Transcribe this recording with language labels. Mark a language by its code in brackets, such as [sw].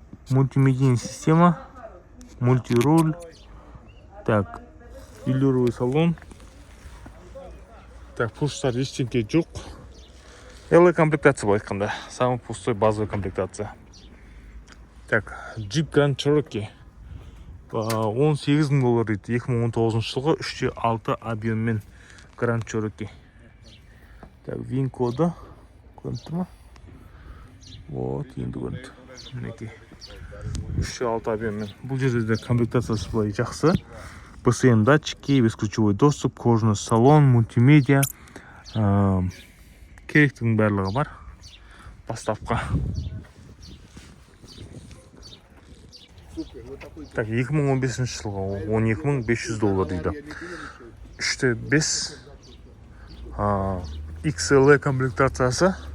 [ru] Мультимедийная система. Мультируль. Так, велюровый салон. [kk] Так, пуштар ештеңке жоқ. Комплектация былай айтқанда. [ru] Самый пустой базовый комплектация. Так, Jeep Grand Cherokee. [kk] $18,000 дейді. 2019 жылғы 3.6 объеммен Grand Cherokee. [ru] Так, вин-коды. [kk] Көрінді ма? [ru] Вот, [kk] енді көрінді. Мінекей. 3.6 объеммен. Бұл жерде комплектациясы былай жақсы. [ru] БСМ датчики, бесключевой доступ, кожаный салон, мультимедиа. [kk] Керектігінің барлығы бар. Поставка. Так, 2015 жылға $12,500 дейді. 3.5 XLE комплектациясы.